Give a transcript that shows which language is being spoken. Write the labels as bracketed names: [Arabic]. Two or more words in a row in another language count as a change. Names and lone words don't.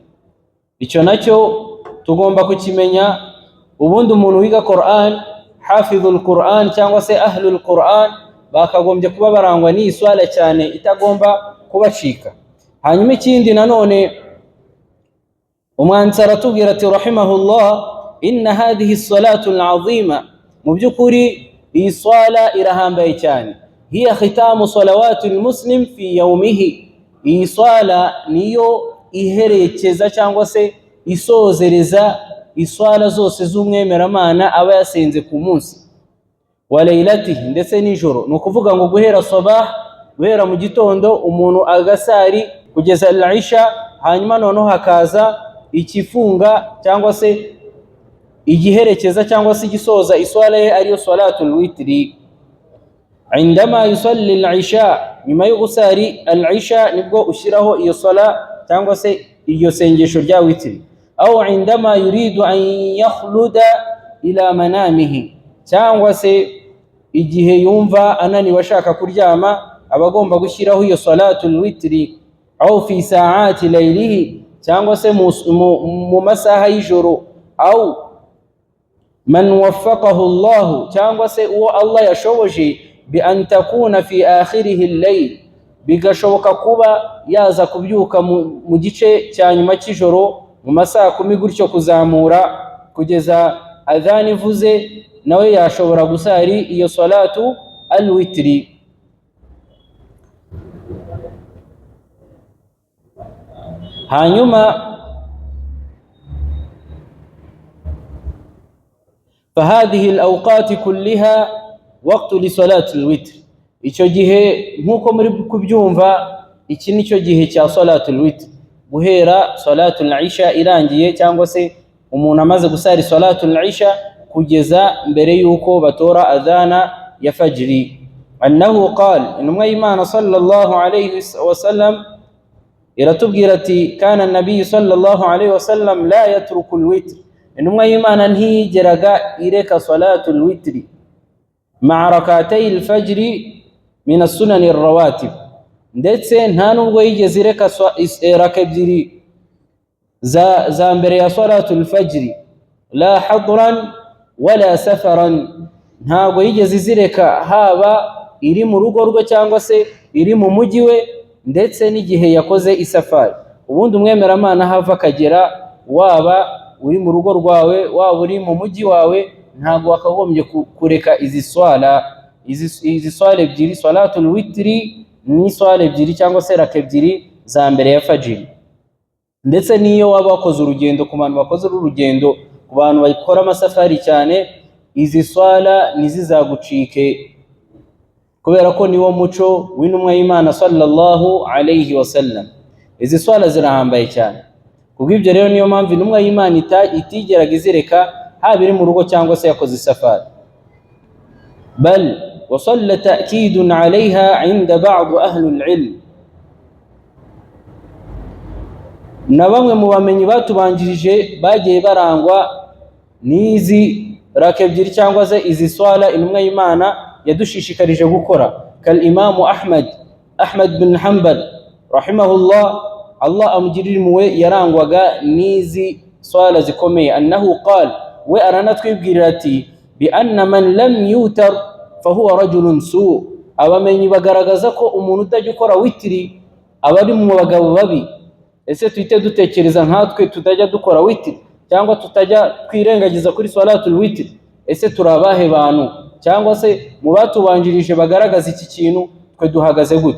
[Kinyarwanda] Icyo nacyo tugomba kukimenya. Ubundi umuntu wiga Qur'an, [Arabic] حافظ القرآن [Kinyarwanda] cyangwa se [Arabic] أهل القرآن, [Kinyarwanda] bakagombye kuba barangwa ni iswala cyane itagomba kubacika. Hanyuma ikindi nanone umwanditsi aratubwira ati rahimahullah [Arabic] إن هذه صلاة عظيمة, [Kinyarwanda] mu by'ukuri iyi swala irahambaye cyane. [Arabic] هي ختام صلوات المسلم في يومه, [Kinyarwanda] iyi swala niyo iherekeza cyangwa se isozereza iswala zose z'umwemeramana aba yasenze ku munsi. [Arabic] وليلته, [Kinyarwanda] ndetse nijoro. Ni ukuvuga ngo guhera sabah, guhera mu gitondo umuntu agasari kugeza al-isha, hanyuma noneho hakaza ikifunga cyangwa se igiherekeza cyangwa se igisoza iswala ye ariyo salatul witri. [Arabic] عندما يصلي العشاء, [Kinyarwanda] nyuma yo gusari al-isha nibwo ushyiraho iyo sala cyangwa se iyo sengesho rya witri. [Arabic] أو عندما يريد أن يخلد إلى منامه, [Kinyarwanda] cyangwa se igihe yumva ananiwe ashaka kuryama abagomba gushyiraho iyo [Arabic] صلاة الوتر. أو في ساعات ليله, [Kinyarwanda] cyangwa se mu masaha y'ijoro. [Arabic] أو من وفقه الله, cyangwa se uwo Allah yashoboje بأن تكون في آخره الليل, [Kinyarwanda] bigashoboka kuba yaza kubyuka mu gice cya nyuma cy'ijoro mu masaha 10 gutyo kuzamura kugeza adhan ivuze, nawe yashobora gusari iyo [Arabic] صلاة الوتر. hanyuma فهذه الأوقات كلها وقت لصلاة الوتر. [Kinyarwanda] icyo gihe nkuko muri kubyumva, iki nicyo gihe cya [Arabic] صلاة الوتر, [Kinyarwanda] guhera [Arabic] صلاة العشاء [Kinyarwanda] irangiye cyangwa se umuntu amaze gusari [Arabic] صلاة العشاء [Kinyarwanda] kugeza mbere yuko batora adhana ya fajri. [Arabic] أنه قال, [Kinyarwanda] intumwa y'Imana [Arabic] صلى الله عليه وسلم [Kinyarwanda] iratubwira ati [Arabic] كان النبي صلى الله عليه وسلم لا يترك الوتر, intumwa y'Imana ntiyigeraga ireka صلاة الوتر مع ركعتي الفجر من السنن الرواتب, [Kinyarwanda] ndetse nta nubwo yigeze ireka raka ebyiri za mbere ya [Arabic] صلاة الفجر, لا حضرا ولا سفرا, [Kinyarwanda] ntabwo yigeze izireka haba iri mu rugo rwe cyangwa se iri mu mujyi we, ndetse n'igihe yakoze isafari. Ubundi umwemeramana hava akagera, waba uri mu rugo rwawe waba uri mu mujyi wawe, ntabwo wakagombye kureka izi swala ebyiri, [Arabic] صلاة الوتر [Kinyarwanda] ni swala ebyiri cyangwa se raka ebyiri za mbere ya fajiri. Ndetse niyo waba wakoze urugendo, ku bantu bakoze urugendo, ku bantu bakora amasafari cyane, izi swala ntizizagucike, kubera ko niwo muco w'intumwa y'Imana [Arabic] صلى الله عليه وسلم. [Kinyarwanda] Izi swala zirahambaye cyane, kubw'ibyo rero niyo mpamvu intumwa y'Imana itigeraga izireka, haba iri mu rugo cyangwa se yakoze isafari. [Arabic] بل وصل التأكيد عليها عند بعض أهل العلم, [Kinyarwanda] na bamwe mu bamenyi batubanjirije bagiye barangwa n'izi raka ebyiri cyangwa se izi swala intumwa y'Imana yadushishikarije gukora. [Arabic] قال الإمام أحمد بن حنبل رحمه الله, [Kinyarwanda] Allah amugirire impuhwe, yarangwaga n'izi swala zikomeye. [Arabic] أنه قال, [Kinyarwanda] we aranatwibwirira ati [Arabic] بأن من لم يوتر فهو رجل سوء, [Kinyarwanda] abamenyi bagaragaza ko umuntu utajya ukora witiri aba ari mu bagabo babi. Ese tuhite dutekereza nkatwe tutajya dukora witiri cyangwa tutajya twirengagiza kuri [Arabic] صلاة الوتر, [Kinyarwanda] ese turabahe bantu? Cyangwa se mu batubanjirije bagaragaza iki kintu, twe duhagaze gute?